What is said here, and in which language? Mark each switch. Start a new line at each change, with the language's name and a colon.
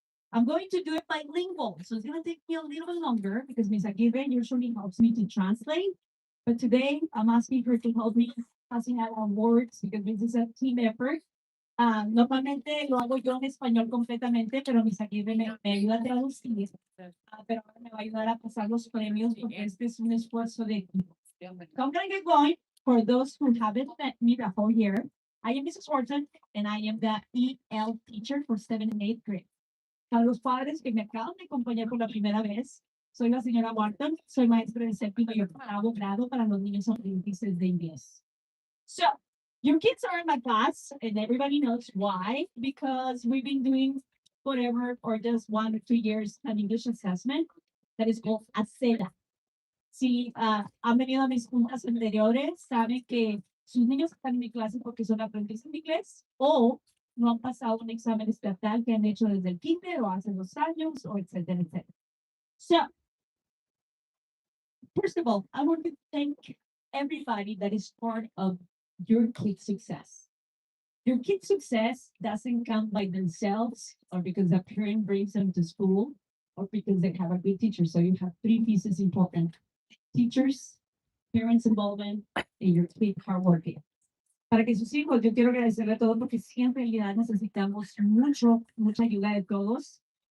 English: I'm going to do it bilingual, so it's going to take me a little bit longer because Ms. Aguirre usually helps me to translate. But today, I'm asking her to help me passing out on words because this is a team effort.
Spanish: Normalmente lo hago yo en español completamente, pero Ms. Aguirre me ayuda a traducir. Pero ahora me va a ayudar a pasar los premios porque este es un esfuerzo de equipo.
English: So I'm going to get going. For those who haven't met me the whole year, I am Mrs. Orton, and I am the EL teacher for 7th and 8th grade.
Spanish: A los padres que me acaban de acompañar por la primera vez, soy la señora Wharton, soy maestra de séptimo y octavo grado para los niños aprendices de inglés.
English: So, your kids are in my class, and everybody knows why, because we've been doing whatever, or just 1 or 2 years an English assessment that is called ACEDA.
Spanish: Si han venido a mis juntas anteriores, saben que sus niños están en mi clase porque son aprendices de inglés, o no han pasado un examen estatal que han hecho desde el kinder o hace 2 años, o etcétera, etcétera.
English: So, first of all, I want to thank everybody that is part of your kid's success. Your kid's success doesn't come by themselves or because a parent brings them to school or because they have a good teacher. So you have 3 pieces important: teachers, parents' involvement, and your kid hard working.
Spanish: Para que sus hijos, yo quiero agradecerle a todos porque sí, en realidad necesitamos mucha ayuda de todos.